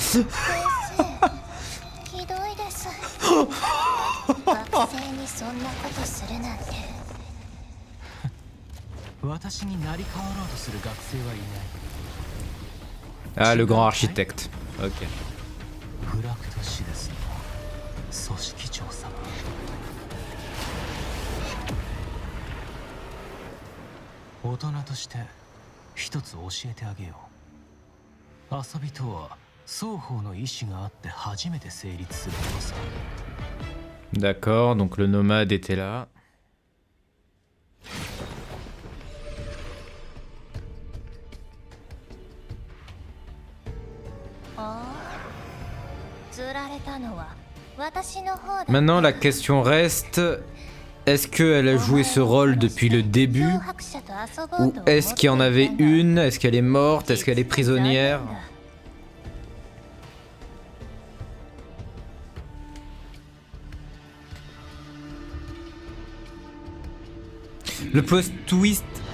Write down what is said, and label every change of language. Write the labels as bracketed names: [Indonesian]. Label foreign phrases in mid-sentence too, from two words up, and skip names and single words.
[Japanese] ひどいです。学生にそんなことするなんて。私になり変わろうとする学生はいない。 [French] Ah, le grand architecte. Ok. [Japanese] フラクトシデスの組織長様。大人として一つ教えてあげよう。遊びとは双方の意思があって初めて成立するものさ。 [French] D'accord, donc le nomade était là. [Japanese] 釣られたのは私の方だ。 [French] Maintenant, la question reste, est-ce qu'elle a joué ce rôle depuis le début? Ou est-ce qu'il y en avait une? Est-ce qu'elle est morte? Est-ce qu'elle est prisonnière? Le plot twist.